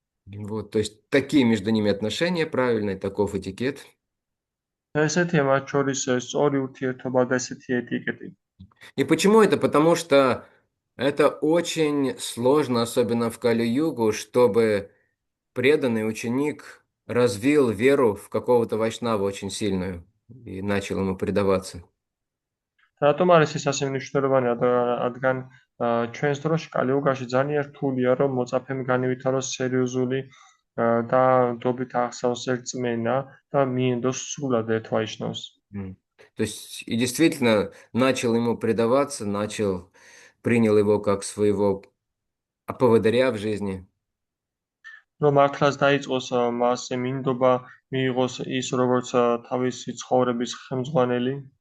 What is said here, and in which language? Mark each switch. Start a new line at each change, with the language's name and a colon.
Russian: Вот, то есть такие между ними отношения правильные, таков этикет.
Georgian: ესეთია მათ შორის სწორი ურთიერთობა და ესეთი ეტიკეტი.
Russian: И почему это? Потому что это очень сложно, особенно в Кали-югу, чтобы преданный ученик развил веру в какого-то вайшнава очень сильную и начал ему предаваться.
Georgian: რატომ არის ეს ასე მნიშვნელოვანი, რადგან ჩვენს დროში კალიუგაში ძალიან რთულია, რომ მოწაფემ განივითაროს სერიოზული და დობით აღსავსე რწმენა და მიენდოს სრულად ერთ ვაიშნავს.
Russian: То есть и действительно начал ему предаваться, принял его как своего поводыря в жизни.
Georgian: რომ მართლაც დაიწყოს მასზე მინდობა მიიღოს ის როგორც თავისი ცხოვრების ხელმძღვანელი.